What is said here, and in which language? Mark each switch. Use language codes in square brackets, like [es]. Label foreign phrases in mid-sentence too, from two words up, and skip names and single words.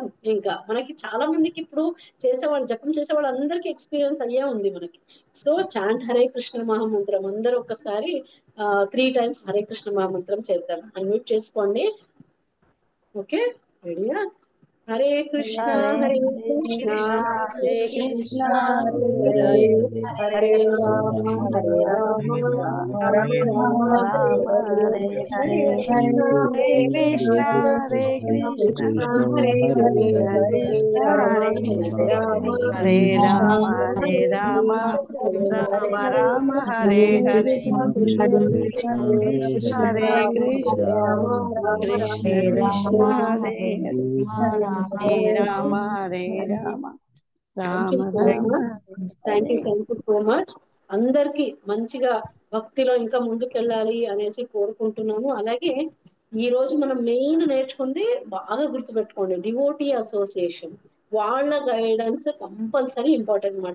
[te] ఇంకా మనకి చాలా మందికి ఇప్పుడు చేసేవాళ్ళు, జపం చేసేవాళ్ళు అందరికీ ఎక్స్పీరియన్స్ అయ్యే ఉంది మనకి. [en] so chant [te] హరే కృష్ణ మహామంత్రం అందరూ ఒకసారి 3 టైమ్స్ హరే కృష్ణ మహామంత్రం చేద్దాం. అన్మ్యూట్ చేసుకోండి. ఓకే, రెడీయా? [sa] హరే కృష్ణ హరే కృష్ణ హరే కృష్ణ హరే హరే రామ హరే రామ రామ రామ హరే హరే. హరే కృష్ణ హరే కృష్ణ హరే హరే హరే రామ హరే రామ హరే రామ రామ రామ హరే హరే హరే కృష్ణ హరే కృష్ణ కృష్ణ కృష్ణ హరే హరే రామ హరే రామ రామ రామ. [en] Thank you so much. [te] అందరికి మంచిగా భక్తిలో ఇంకా ముందుకెళ్ళాలి అనేసి కోరుకుంటున్నాను. అలాగే ఈ రోజు మనం మెయిన్ నేర్చుకుంది బాగా గుర్తుపెట్టుకోండి, [en] devotee association. [te] వాళ్ళ [en] guidance compulsory important [te] అనమాట.